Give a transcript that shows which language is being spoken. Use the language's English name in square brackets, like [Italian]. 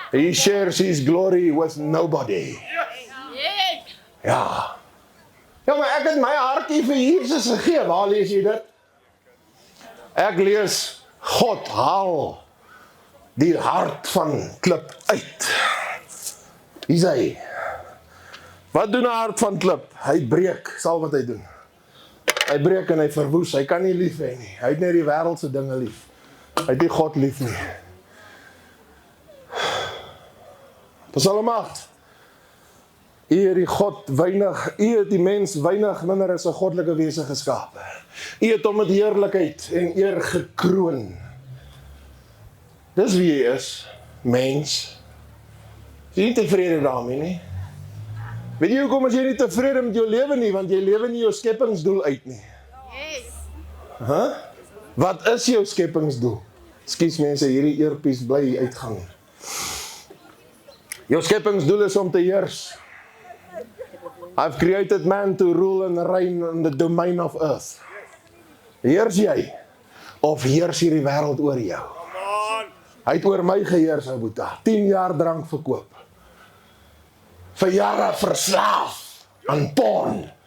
[English] He shares his glory with nobody. [Afrikaans] Ja. Ja, maar ek het my hartjie vir Jesus gegee. Waar lees jy dit? Ek lees, God haal die hart van klip uit. Hier's hy. Wat doen 'n hart van klip? Hy breek, sal wat hy doen. Hy breek en hy verwoes, hy kan nie lief hê nie. Hy het net die wêreldse dinge lief. Hy het nie God lief nie. Psalm 8. U het die God weinig, u het die mens weinig minder as 'n goddelike wese geskape. U het hom met heerlikheid en eer gekroon. Dis wie hy is, mens. Jy nie tevrede daarmee nie. Weet jy hoekom as jy nie tevrede met jou lewe nie, want jy lewe nie jou skepingsdoel uit nie. Huh? Wat is jou skepingsdoel? Ekskuus mense, hierdie earpiece bly uitgang. Jou skepingsdoel is om te heers. [English] I've created man to rule and reign in the domain of earth. [Afrikaans] Heers jy? Of heers hierdie wêreld oor jou? [English] Come on. [Afrikaans] Hy het oor my geheers, ou boeta. 10 jaar drank verkoop. Vir jare verslaaf aan porn.